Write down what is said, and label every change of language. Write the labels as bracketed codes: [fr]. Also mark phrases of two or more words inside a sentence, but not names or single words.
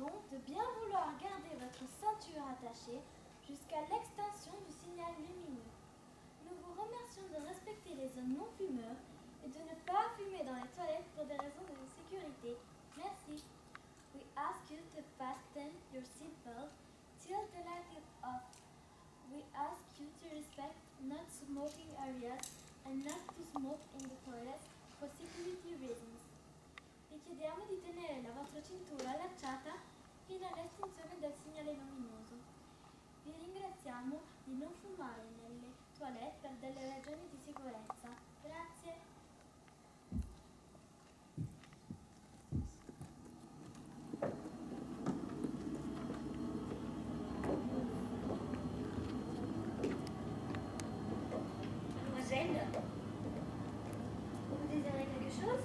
[fr] de bien vouloir garder votre ceinture attachée jusqu'à l'extinction du signal lumineux. Nous vous remercions de respecter les zones non fumeurs et de ne pas fumer dans les toilettes pour des raisons de sécurité. Merci. [en] We ask you to fasten your seatbelt till the light is off. We ask you to respect not smoking areas and not to smoke in the toilets for security reasons. [it] Vi chiediamo di tenere la vostra cintura allacciata fino all'estinzione del segnale luminoso. Vi ringraziamo di non fumare nelle toilette per delle ragioni di sicurezza. Grazie. [fr] Mademoiselle, Vous désirez quelque chose?